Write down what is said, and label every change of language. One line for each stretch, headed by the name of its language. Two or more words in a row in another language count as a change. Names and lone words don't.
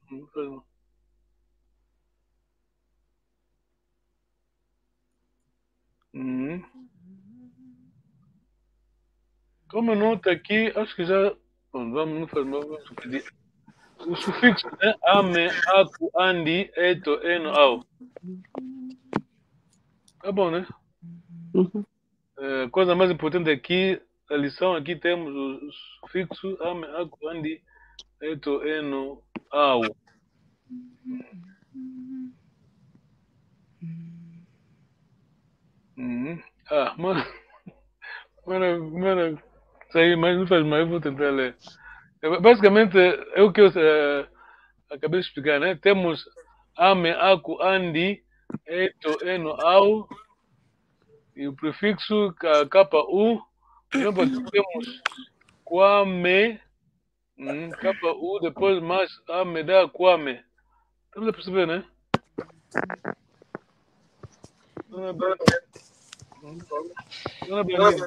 Portuguese: Como nota aqui, acho que já. Vamos pedir. O sufixo, né?
Kongo: Ame, aku, andi, eto, eno, au.
Portuguese: Tá bom, né? Coisa mais importante aqui, a lição aqui temos o sufixo
Kongo: ame, aku, andi, eto, eno, au.
Portuguese: Mano, isso aí, mas não faz mal, eu vou tentar ler. Basicamente, é o que eu acabei de explicar, né?
Kongo: Temos ame, aku, andi, eto, eno, au,
Portuguese: e o prefixo KU. Por exemplo, aqui temos Kwame, Capa U, depois mais A, me dá Kwame. Estamos a perceber, né? Dona Blandina.